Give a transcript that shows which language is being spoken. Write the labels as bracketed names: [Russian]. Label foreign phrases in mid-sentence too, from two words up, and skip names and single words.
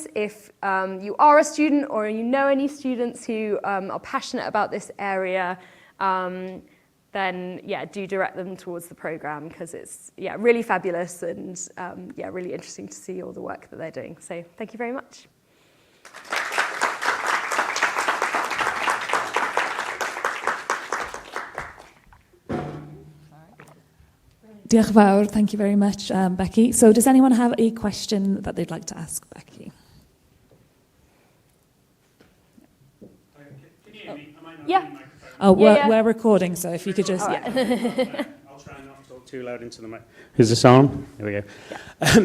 [English] If you are a student or you know any students who are passionate about this area, then do direct them towards the program, because it's really fabulous and really interesting to see all the work that they're doing. So thank you very much. [Welsh] Diolch yn fawr, [English] thank you very much, Becky. So does anyone have a question that they'd like to ask Becky? Can you hear me? Am I not Yeah. in the microphone? Oh, Yeah. we're recording, so if you could just... I'll try not to talk too loud into the mic. Is this on? There we go. Yeah.